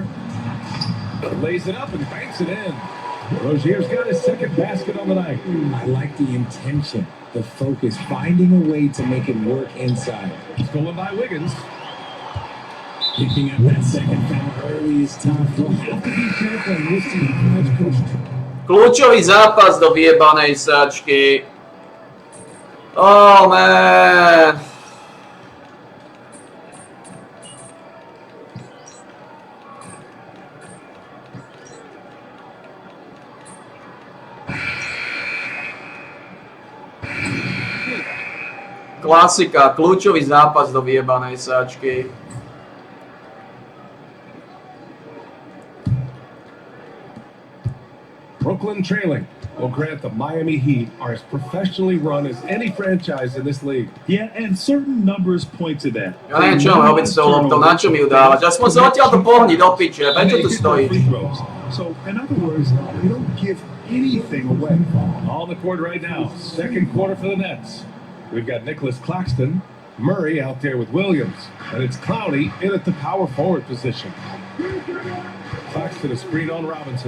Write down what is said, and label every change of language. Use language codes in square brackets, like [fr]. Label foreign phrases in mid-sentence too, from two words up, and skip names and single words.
[en] Lays it up and banks it in. Rozier's got his second basket on the night. I like the intention, the focus, finding a way to make it work inside. Stolen by Wiggins. Picking up that second foul early is tough. You'll have to be careful and listen to college coach. [sk] Kľúčový zápas do vyjebanej sačky. [en] Oh man. [sk] Klasika, kľúčový zápas do vyjebanej sáčky. [en] Brooklyn trailing. Well, Grant, the Miami Heat are as professionally run as any franchise in this league. Yeah, and certain numbers point to that. [sk] Ja neviem, čo mám robiť s tou loptou, na čo mi ju dávať? Aspoň sa odtiaľ to pohni do piče, prečo tu stojíš? [en] So, in other words, they don't give anything away. On the court right now. Second quarter for the Nets. We've got Nicholas Claxton, Murray out there with Williams, and it's Clowney in at the power forward position. Claxton a screen on Robinson.